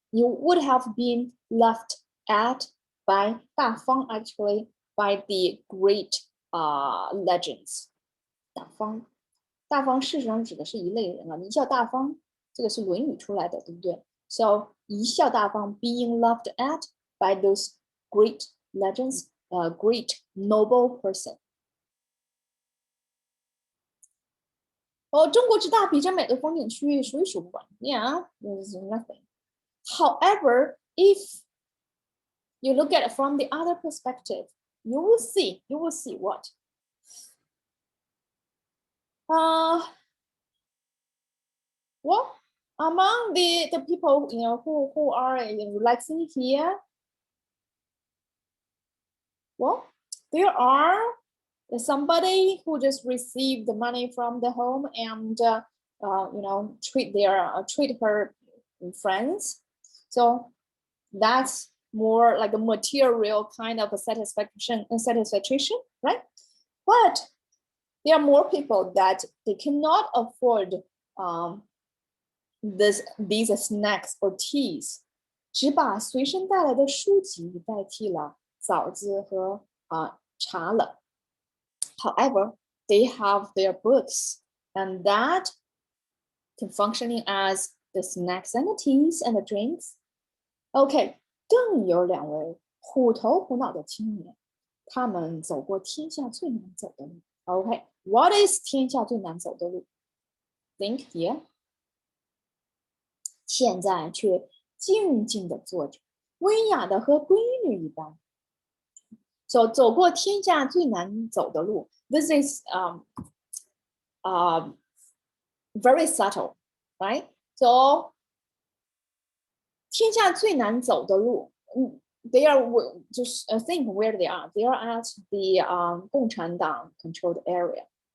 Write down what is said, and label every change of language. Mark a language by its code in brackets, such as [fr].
[en] You would have been laughed at by 大方 actually by the great legends. [zh] 大方，大方事实上指的是一类人啊，贻笑大方，这个是《论语》出来的，对不对 ？ [en] So [zh] 贻笑大方 [en] being laughed at by those great legends, great noble person. [zh] 中国之大，比真美的风景区数一数不完。 [en] Yeah, there's nothing. However, if you look at it from the other perspective, you will see what? Well, among the people, who are relaxing here, well, there are somebody who just received the money from the home and treat her friends. So that's more like a material kind of a satisfaction, right? But there are more people that they cannot afford these snacks or teas. [zh] 只把随身带来的书籍代替了枣子和茶了。 [en] However, they have their books, and that can functioning as the snacks and the teas and the drinks. OK， [zh] 更有2位虎头虎脑的青年，他们走过天下最难走的路。 [en] OK，what is [zh] 天下最难走的路 [en] ？Think here。 [zh] 现在却静静地坐着，温雅的和闺女一般。走过天下最难走的路。 [en] This is very subtle, right? So [zh] 天下最难走的路 [en] ，they are just think where they are. They are at the 共产党 controlled area.